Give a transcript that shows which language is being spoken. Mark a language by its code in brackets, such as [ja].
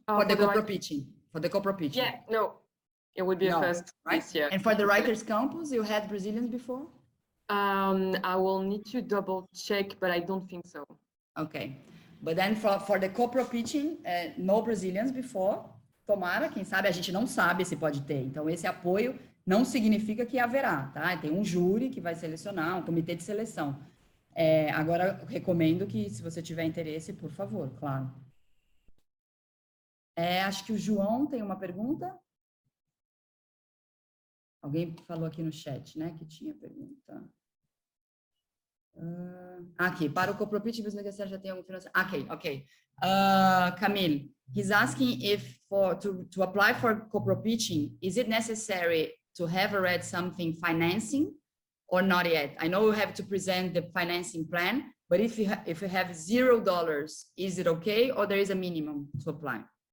[en] For the corporate pitching. For the corporate pitching. Yeah, no. It would be a first, right? this year. And for the Writers Campus, you had Brazilians before? I will need to double check, but I don't think so. Okay. But then for the corporate pitching, no Brazilians before. [pt] Tomara, quem sabe, a gente não sabe se pode ter. Então, esse apoio não significa que haverá, tá? Tem um júri que vai selecionar, um comitê de seleção. Agora, recomendo que, se você tiver interesse, por favor, claro. Acho que o João tem uma pergunta. Alguém falou aqui no chat, né, que tinha pergunta. Aqui, para o Copropit, já tem algum financiamento. Ok. [en] Camille, he's asking if to apply for Copropitching, is it necessary to have already something financing or not yet? I know you have to present the financing plan, but if you have $0, is it okay, or there is a minimum to apply?